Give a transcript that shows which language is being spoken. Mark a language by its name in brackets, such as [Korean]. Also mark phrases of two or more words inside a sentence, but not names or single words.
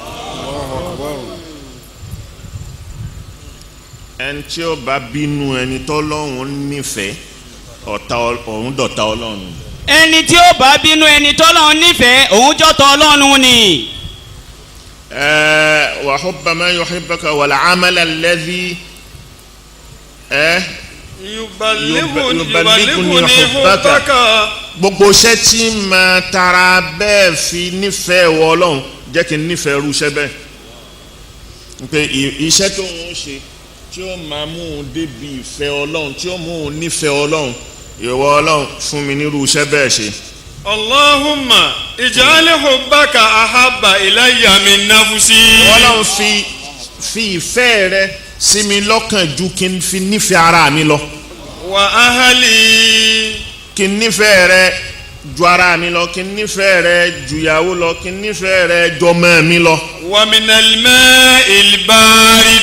[Yoruba] ẹni tí ó bá bínú ẹni tọ́lọ́run nífẹ̀ẹ́ ọ̀tá ọ̀hún dọ̀tá ọlọ́run. ẹni tí ó bá bínú ẹni tọ́lọ́run nífẹ̀ẹ́ òun jọ́tọ̀ ọlọ́run ni. [Arabic] وحب من يحبك والعمل الذي يبلغني حبك. [Yoruba] gbogbo iṣẹ́ tí máa tara bẹ́ẹ̀ fi nífẹ̀ẹ́ wọ ọlọ́run jẹ́ kí n nífẹ̀ẹ́ irú iṣẹ́ bẹ́ẹ̀. pé iṣẹ́ tó ń ṣe tí ó máa mú un débi ìfẹ́ ọlọ́run tí ó mú un nífẹ̀ẹ́ ọlọ́run ìwọ ọlọ́run fún mi nírú iṣẹ́ bẹ́ẹ̀ ṣe. [Arabic] اللهم اجعل حبك أحب إلي من نفسي. [Yoruba] ọlọ́run fi ìfẹ́ rẹ sí mi lọ́kàn ju kí n fi nífẹ̀ẹ́ ara mi lọ. [Arabic] وأهلي. [Yoruba] kí n nífẹ̀ẹ́ rẹ ju ara mi lọ, kí n nífẹ̀ẹ́ rẹ ju ìyàwó lọ, kí n nífẹ̀ẹ́ rẹ ju ọmọ mi lọ. [Arabic] ومن الماء البارد.